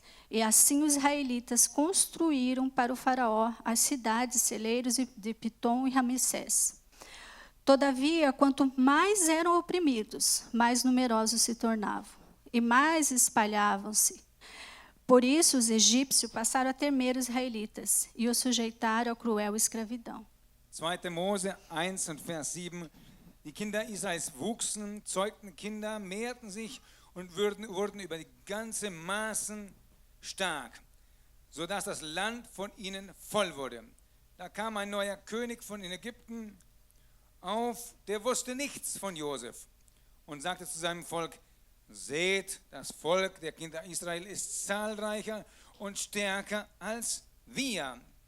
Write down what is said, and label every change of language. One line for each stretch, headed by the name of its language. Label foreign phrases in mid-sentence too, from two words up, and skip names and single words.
Portuguese: E assim os israelitas construíram para o faraó as cidades celeiros de Pitom e Ramsés. Todavia, quanto mais eram oprimidos, mais numerosos se tornavam, e mais espalhavam-se. Por isso, os egípcios passaram a temer os israelitas e os sujeitaram à cruel escravidão. 2.
German: Mose 1 und Vers 7. Die Kinder Israels wuchsen, zeugten Kinder, mehrten sich und wurden über die ganze Maßen stark, sodass das Land von ihnen voll wurde. Da kam ein neuer König von Ägypten auf, der wusste nichts von Josef und sagte zu seinem Volk: Seht, das Volk der Kinder Israel ist zahlreicher und stärker als wir.